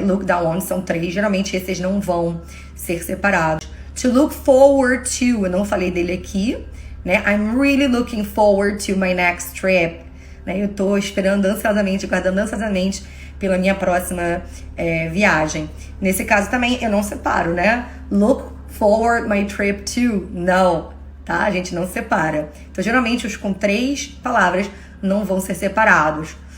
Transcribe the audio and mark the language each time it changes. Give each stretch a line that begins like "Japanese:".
Portuguese: Look down on são 3. Geralmente, esses não vão ser separados. To look forward to, eu não falei dele aqui, né?
English: I'm really looking forward to my next trip.
Portuguese: Né? Eu tô esperando ansiosamente, guardando ansiosamente pela minha próxima viagem. Nesse caso também, eu não separo, né?
English: Look forward my trip to.
Portuguese: Não, tá? A gente não separa. Então, geralmente, os com 3 palavras não vão ser separados.